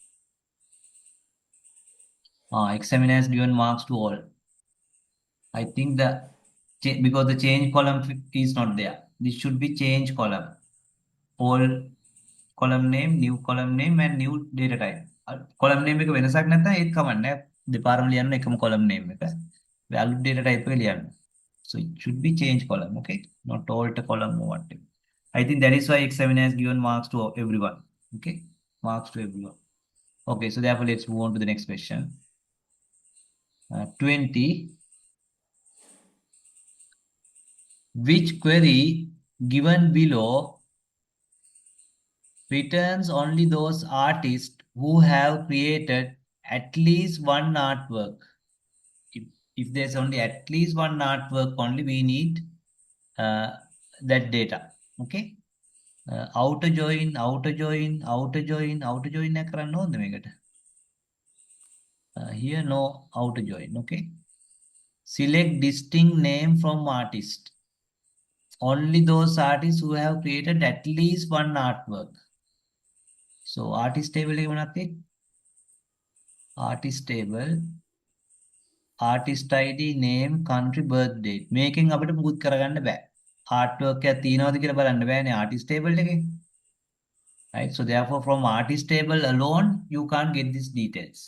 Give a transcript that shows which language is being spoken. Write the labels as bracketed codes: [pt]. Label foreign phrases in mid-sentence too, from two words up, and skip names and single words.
[en] Examiner has given marks to all. I think because the change column is not there. This should be change column. All column name, new column name, and new data type. Column name [si] එක වෙනසක් නැත්නම් ඒත් කමන්නේ. දෙපාරම ලියන්න එකම [en] column name [si] එක. [en] Value data type [si] එක ලියන්න. [en] So it should be change column, okay? Not alter column or whatever. I think that is why examiner has given marks to everyone. Okay? Marks to everyone. Okay, so therefore let's move on to the next question. 20. Which query given below returns only those artists who have created at least one artwork? If there's only at least one artwork only, we need uh, that data. Okay? Outer join, outer join, outer join, outer join [si] එක කරන්න ඕනද මේකට? [en] Here no outer join. Okay? Select distinct name from artist. Only those artists who have created at least one artwork. So artist table [si] එක මොනවද තියෙන්නේ? [en] Artist table, artist ID, name, country, birth date. [si] මේකෙන් අපිට මුකුත් කරගන්න බෑ. Artwork එකක් තියෙනවද කියලා බලන්න බෑනේ [en] artist table [si] එකේ. [en] Right? So therefore from artist table alone you can't get these details.